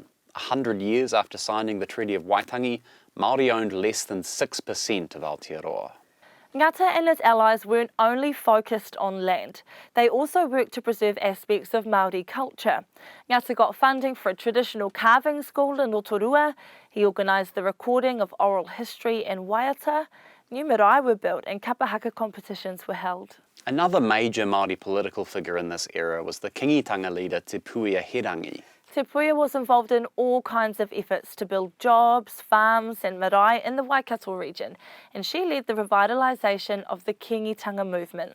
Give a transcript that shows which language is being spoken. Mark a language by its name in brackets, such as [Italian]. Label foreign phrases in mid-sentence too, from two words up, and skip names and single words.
[English] 100 years after signing the Treaty of Waitangi, Māori owned less than 6% of Aotearoa. Ngata and his allies weren't only focused on land. They also worked to preserve aspects of Māori culture. Ngata got funding for a traditional carving school in Rotorua. He organised the recording of oral history in Waiata. New marae were built and kapahaka competitions were held. Another major Māori political figure in this era was the kingitanga leader Te Puea Herangi. Te Puea was involved in all kinds of efforts to build jobs, farms and marae in the Waikato region, and she led the revitalisation of the kingitanga movement.